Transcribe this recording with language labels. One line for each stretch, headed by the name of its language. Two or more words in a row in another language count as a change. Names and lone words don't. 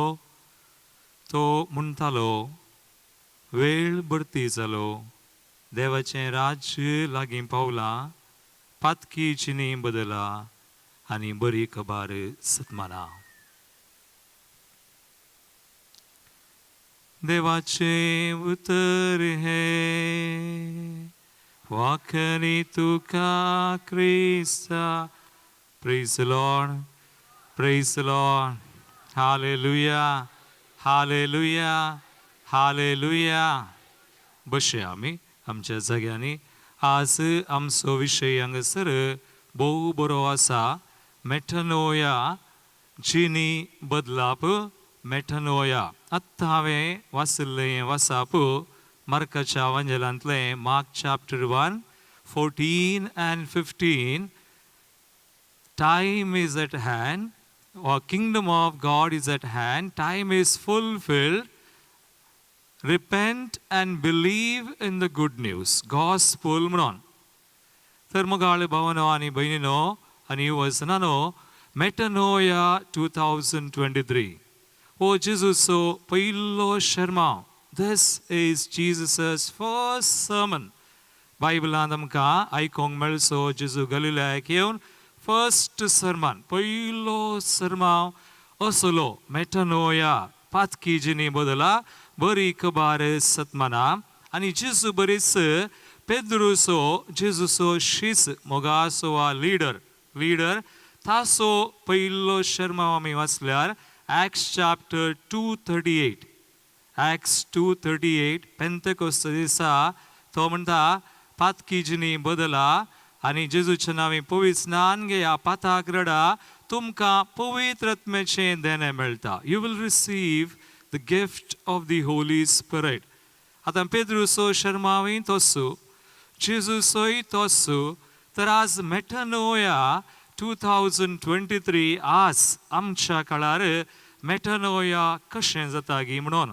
Konkani: तो म्हणटालो, वेळ भरती जालो, देवाचें राज्य लागीं पावलां, पातकी जिणी बदला आनी बरी खबर सतमाना. देवाचें उतर हे वाखणी तुका क्रिस्ता.
English: Praise the Lord. Praise the Lord. Hallelujah. Hallelujah.
Konkani: Hallelujah. बसे आमी आमच्या जाग्यांनी. आज आमचो विशय हांगासर भोव बरो आसा. मेटनोया जिनी बदलाप. मेटनोया आत्तां हांवें वाचल्लें वाचप मार्काच्या एवंजेलांतलें मार्क चॅप्टर 1 14 and 15.
English: Time is at hand, or kingdom of God is at hand, time is fulfilled. Repent and believe in the good news.
Konkani: Gospel म्हणून. तर मोगाळ भावनो आनी भयणीनो आनी वचनानो, मेटनोया 2023 हो जेजूचो पयलो शर्माव.
English: This is Jesus' first sermon.
Konkani: बायबलांत आमकां आयकोंक मेळचो जेजू गलिलायाक येवन
English: first sermon,
Konkani: पयलो सर्माव असलो. मेटनोया पातकी जिणी बदला बरी खबर सतमाना. आनी जेजू बरीच पेद्रुसो जेजूचो शिस मोगासो वा लीडर तासो पयलो शर्माव आमी वाचल्यार Acts chapter 2:38. Acts 2:38 पेंतकोस्त दिसा तो म्हणटा, पातकी जिणी बदला आनी जेजूच्या नांवी पवित्र स्नान घेया, पाताक रडा, तुमकां पवित्र आत्म्याचें देणें मेळटा.
English: you will receive the gift of the Holy Spirit.
Konkani: आतां पेद्रुसो शर्मावय तोसू, जेजूचोय तोसू. तर आज मेटनोया 2023 आज आमच्या काळार मेटनोया कशें जाता गी म्हणून.